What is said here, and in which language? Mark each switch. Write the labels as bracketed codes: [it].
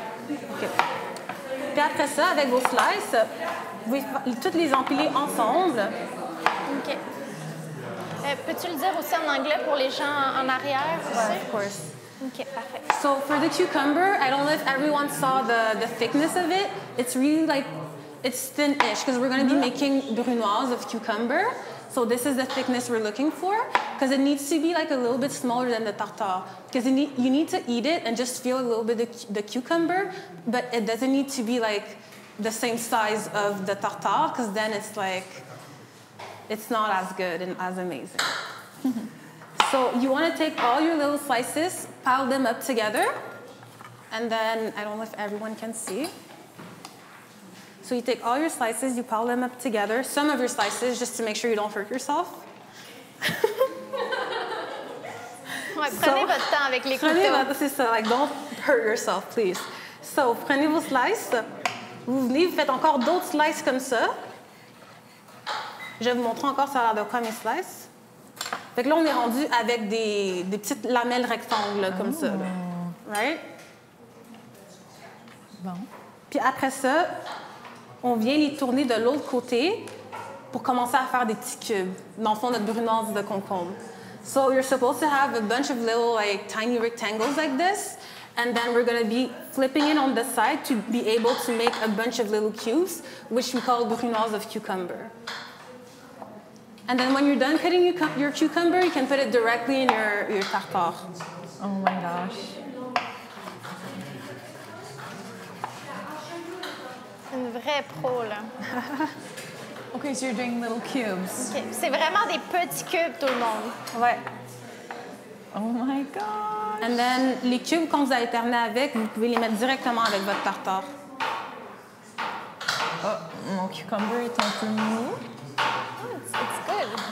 [fr] OK. Puis après ça, avec vos slices, vous pouvez toutes les empiler ensemble. OK. Peux-tu le dire aussi en anglais pour les gens en arrière aussi? [en] Of course. [fr] OK, parfait. [en] So for the cucumber, I don't know if everyone saw the thickness of it. It's really like, it's thin-ish because we're going to be making brunoise of cucumber. So this is the thickness we're looking for because it needs to be like a little bit smaller than the tartare because you need to eat it and just feel a little bit of the cucumber, but it doesn't need to be like the same size of the tartare because then it's like, it's not as good and as amazing. So you want to take all your little slices, pile them up together, and then, I don't know if everyone can see. So you take all your slices, you pile them up together, some of your slices, just to make sure you don't hurt yourself. [fr] Ouais, prenez votre temps avec les couteaux. C'est ça, [en] like, don't hurt yourself, please. [fr] So, prenez vos slices, vous venez, vous faites encore d'autres slices comme ça. Je vais vous montrer encore ça a l'air de quoi mes slices. Fait que là, on est rendu avec des petites lamelles rectangles, là, comme ça. Là. [en] Right? [fr] Bon. Puis après ça, on vient les tourner de l'autre côté pour commencer à faire des petits cubes. Dans le fond, notre brunoise de concombre. [en] So you're supposed to have a bunch of little, like, tiny rectangles like this. And then we're going to be flipping it on the side to be able to make a bunch of little cubes, which we call brunoise of cucumber. And then when you're done cutting your cucumber, you can put it directly in your tartare. Oh my gosh. [fr] Une vraie pro, là. [en] Okay, so you're doing little cubes. OK. [fr] C'est vraiment des petits cubes, tout le monde. Ouais. [en] Oh my gosh. And then, [fr] les cubes, quand vous allez terminer avec, vous pouvez les mettre directement avec votre tartare. Oh, mon cucumber est un peu mou. [en] It's good.